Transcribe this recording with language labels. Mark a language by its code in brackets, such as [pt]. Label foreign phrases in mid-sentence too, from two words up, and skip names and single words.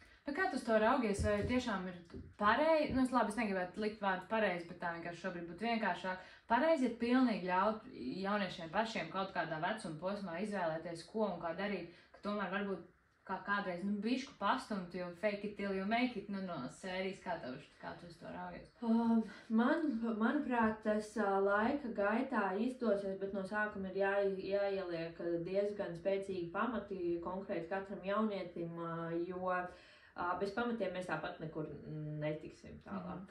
[lv] Bet kā tu uz to raugies, vai tiešām ir pareizi, nu es negribētu likt vārdu pareizi, bet tā vienkārši šobrīd būtu vienkāršāk. Pareizi ir pilnīgi ļaut jauniešiem pašiem kaut kādā vecuma posmā izvēlēties, ko un kā darīt, ka tomēr varbūt kādreiz, bišku pastumt, jo [en] fake it till you make it, [lv] no sērijas, kā tu uz to raugies? Manuprāt, tas laika gaitā izdosies, bet no sākuma ir jāieliek diezgan spēcīgi pamati konkrēti katram jaunietim, jo bez pamatiem mēs tāpat nekur netiksim tālāk.